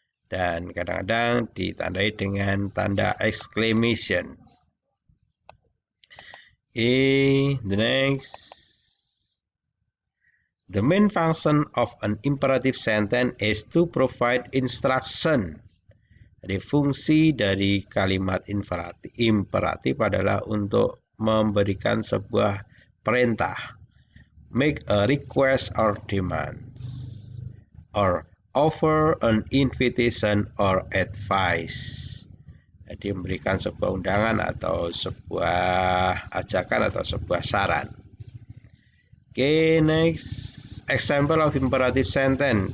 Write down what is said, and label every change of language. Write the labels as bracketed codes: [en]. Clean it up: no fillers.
[id] Dan kadang-kadang ditandai dengan tanda exclamation. [en] Okay, the next. The main function of an imperative sentence is to provide instruction. [id] Jadi fungsi dari kalimat imperatif adalah untuk memberikan sebuah perintah. [en] Make a request or demands. Or offer an invitation or advice. [id] Jadi memberikan sebuah undangan atau sebuah ajakan atau sebuah saran. [en] Okay, next. Example of imperative sentence.